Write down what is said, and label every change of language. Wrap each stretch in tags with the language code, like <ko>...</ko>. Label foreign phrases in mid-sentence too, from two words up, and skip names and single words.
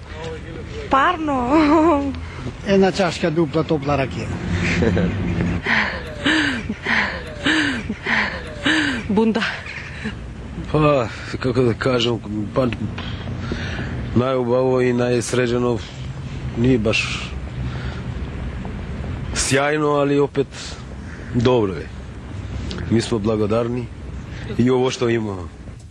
<mk>Парно. Една чашка дупла топла ракија. Бунда. Па, како да кажам, па, најубаво и најсреđено</mk> <sr>nije baš sjajno, ali opet dobro je. Mi smo blagodarni i ovo što imamo.</sr>